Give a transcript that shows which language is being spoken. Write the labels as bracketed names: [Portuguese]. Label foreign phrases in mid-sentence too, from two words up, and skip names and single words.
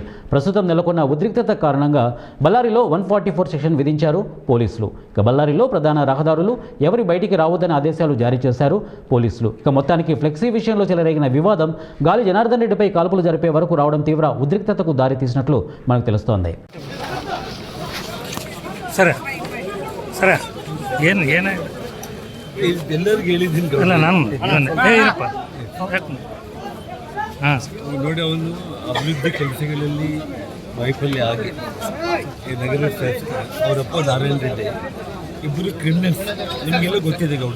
[Telugu] ప్రస్తుతం నెలకొన్న ఉద్రిక్తత కారణంగా బళ్ళారిలో 144 సెక్షన్ విధించారు పోలీసులు. ఇక బళ్ళారిలో ప్రధాన రహదారులు ఎవరి బయటికి రావద్దని ఆదేశాలు జారీ చేశారు పోలీసులు. ఇక మొత్తానికి ఫ్లెక్సీ విషయంలో చెలరేగిన వివాదం గాలి జనార్దన్ రెడ్డిపై కాల్పులు జరిపే వరకు రావడం తీవ్ర ఉద్రిక్తతకు దారితీసినట్లు మనకు తెలుస్తోంది. [Kannada] ಸರ ಸರ ಏನು ಏನು ಎಲ್ಲರಿಗೂ ಹೇಳಿದ್ದೀನಿ ಇಲ್ಲ ನಾನು ಏನಪ್ಪ ಹಾಂ ನೋಡಿ, ಅವನು ಅಭಿವೃದ್ಧಿ ಕೆಲಸಗಳಲ್ಲಿ ವೈಫಲ್ಯ ಆಗಿ ಈ ನಗರ ಶಾಸಕ ಅವರಪ್ಪ ನಾರಾಯಣ ರೆಡ್ಡಿ ಇಬ್ಬರು ಕ್ರಿಮಿನಲ್ಸ್ ನಿಮಗೆಲ್ಲ ಗೊತ್ತಿದೆ ಗೌಡ.